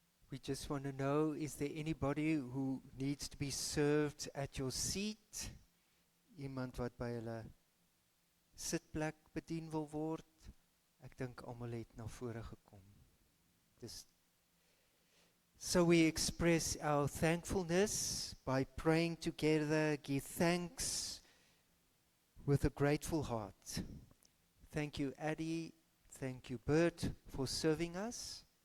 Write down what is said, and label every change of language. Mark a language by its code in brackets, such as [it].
[en] We just want to know, is there anybody who needs to be served at your seat? [af] Iemand wat by hulle sitplek bedien wil word? Ek dink almal het na vore gekom. [en] So we express our thankfulness by praying together, give thanks with a grateful heart. Thank you, Addie. Thank you, Bert, for serving us.